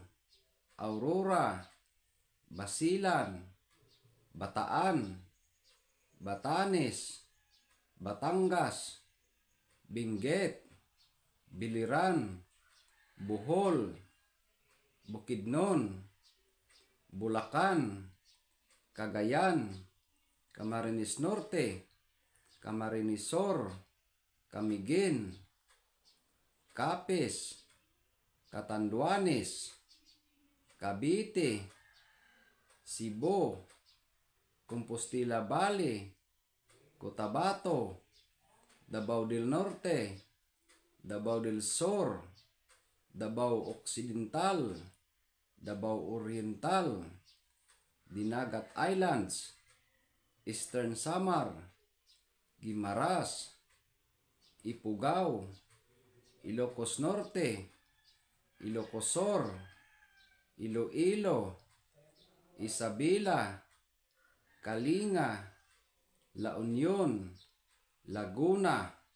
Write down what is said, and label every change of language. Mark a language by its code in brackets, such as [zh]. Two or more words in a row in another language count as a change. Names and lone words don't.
[tl] Aurora, Basilan, Bataan, Batanes, Batangas, Benguet, Biliran, Bohol, Bukidnon, Bulacan, Cagayan, Camarines Norte, Camarines Sur, Camiguin, Capiz, Catanduanes, Cavite, Cebu, Compostela Valley, Cotabato, Davao del Norte, Davao del Sur, Davao Occidental, Davao Oriental, Dinagat Islands, Eastern Samar, Guimaras, Ifugao, Ilocos Norte, Ilocos Sur, Iloilo, Isabela, Kalinga, La Union, Laguna,